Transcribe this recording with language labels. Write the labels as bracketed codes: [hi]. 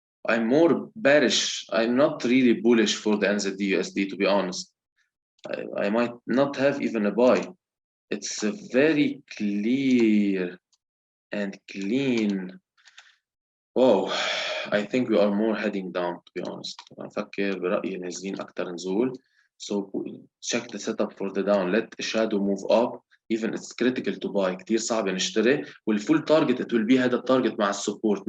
[en] I'm more bearish. I'm not really bullish for the NZD USD, to be honest. I might not have even a buy. It's a very clear and clean. Wow, I think we are more heading down, to be honest. [ar] أفكر برأيي نازلين أكتر نزول. [en] So check the setup for the down. Let a shadow move up. Even it's critical to buy. [ar] كتير صعب نشتري. والفول [en] target it will be [ar] هذا التارجت مع السبورت.